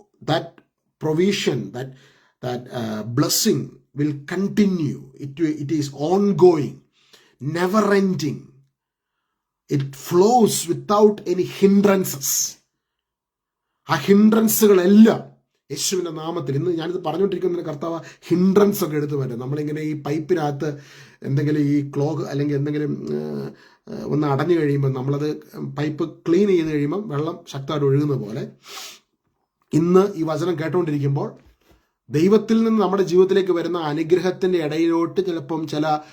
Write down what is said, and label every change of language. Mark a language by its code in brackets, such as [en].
[en] That provision, that blessing will continue. It is ongoing, never ending. It flows without any hindrances. [ml] ആ ഹിൻഡ്രൻസുകളെല്ലാം യേശുവിൻ്റെ നാമത്തിൽ, ഇന്ന് ഞാനിത് പറഞ്ഞുകൊണ്ടിരിക്കുന്ന കർത്താവ് ഹിൻഡ്രൻസ് ഒക്കെ എടുത്തു വരും. നമ്മളിങ്ങനെ ഈ പൈപ്പിനകത്ത് എന്തെങ്കിലും ഈ ക്ലോഗ് അല്ലെങ്കിൽ എന്തെങ്കിലും ഒന്ന് അടഞ്ഞു കഴിയുമ്പോൾ നമ്മളത് പൈപ്പ് ക്ലീൻ ചെയ്ത് കഴിയുമ്പം വെള്ളം ശക്തമായിട്ട് ഒഴുകുന്ന പോലെ ഇന്ന് ഈ വചനം കേട്ടുകൊണ്ടിരിക്കുമ്പോൾ ദൈവത്തിൽ നിന്ന് നമ്മുടെ ജീവിതത്തിലേക്ക് വരുന്ന അനുഗ്രഹത്തിൻ്റെ ഇടയിലോട്ട് ചിലപ്പം ചില